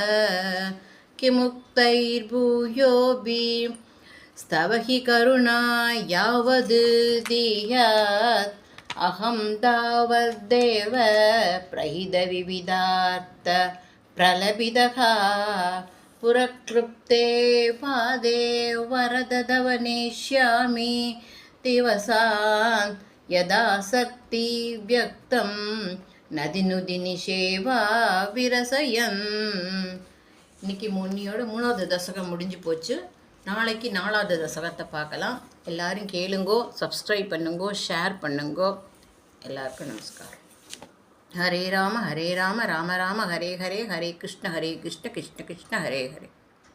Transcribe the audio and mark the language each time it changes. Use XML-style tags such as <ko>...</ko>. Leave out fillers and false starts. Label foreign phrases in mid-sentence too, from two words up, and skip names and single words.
<sa>किमुक्तैर्भूयोऽपि स्तव हि करुणा यावद् दीयात् अहं तावद्देव प्रहितविविधार्थ प्रलपितः पुरक्लृप्ते पादे वरद तव नेष्यामि दिवसान् यदा शक्ति व्यक्तं नदिनुदि निषेवा विरसयन्.</sa> <ta>இன்னைக்கு முன்னியோட 3வது தசகம் முடிஞ்சு போச்சு. நாளைக்கு 4வது தசகத்தை பார்க்கலாம். எல்லாரும் கேளுங்கோ, சப்ஸ்கிரைப் பண்ணுங்கோ, ஷேர் பண்ணுங்கோ. எல்லாருக்கும் நமஸ்காரம்.</ta> <sa>हरे राम राम राम हरे हरे, हरे कृष्ण कृष्ण कृष्ण हरे हरे.</sa>